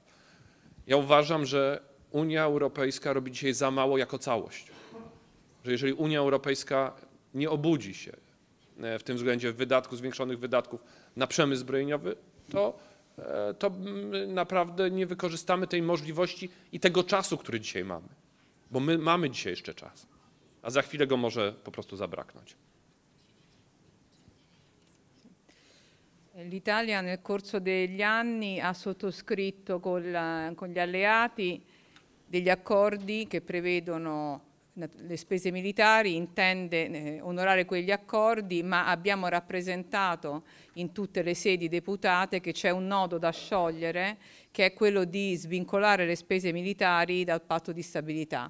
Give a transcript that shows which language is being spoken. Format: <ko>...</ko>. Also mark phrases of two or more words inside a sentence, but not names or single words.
<pl>Ja uważam, że Unia Europejska robi dzisiaj za mało jako całość, że jeżeli Unia Europejska nie obudzi się w tym względzie zwiększonych wydatków na przemysł zbrojeniowy, to naprawdę nie wykorzystamy tej możliwości i tego czasu, który dzisiaj mamy. Bo my mamy dzisiaj jeszcze czas, a za chwilę go może po prostu zabraknąć.</pl> <it>L'Italia nel corso degli anni ha sottoscritto con gli alleati degli accordi che prevedono le spese militari, intende onorare quegli accordi, ma abbiamo rappresentato in tutte le sedi deputate che c'è un nodo da sciogliere, che è quello di svincolare le spese militari dal patto di stabilità.</it>